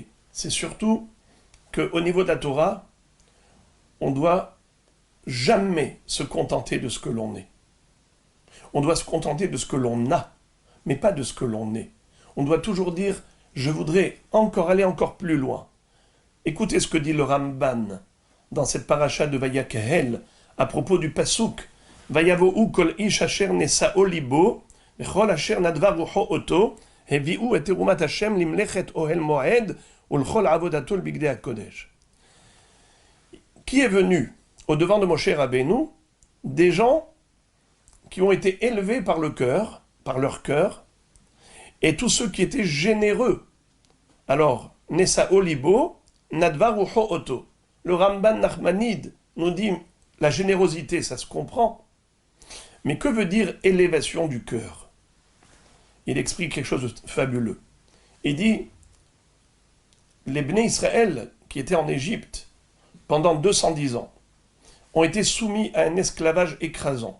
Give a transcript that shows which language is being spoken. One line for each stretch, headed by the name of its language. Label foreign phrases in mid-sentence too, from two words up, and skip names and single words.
French: C'est surtout qu'au niveau de la Torah, on doit jamais se contenter de ce que l'on est. On doit se contenter de ce que l'on a, mais pas de ce que l'on est. On doit toujours dire, je voudrais aller encore plus loin. Écoutez ce que dit le Ramban dans cette paracha de Vayakhel à propos du Pasuk.
Hebrew: ויבואו כל איש אשר נשאו לבו וכל אשר נדבה רוחו אותו הביאו את תרומת השם למלאכת אהל מועד ולכל עבודתו לבגדי הקודש.
French: Qui est venu au devant de Moshe Rabbeinu? Des gens qui ont été élevés par leur cœur, et tous ceux qui étaient généreux. Alors,
Hebrew: נשאו לבו נדבה רוחו אותו.
French: Le Ramban Nachmanide nous dit, la générosité, ça se comprend. Mais que veut dire élévation du cœur? Il explique quelque chose de fabuleux. Il dit, les
Hebrew: בני ישראל
French: qui étaient en Égypte pendant 210 ans ont été soumis à un esclavage écrasant.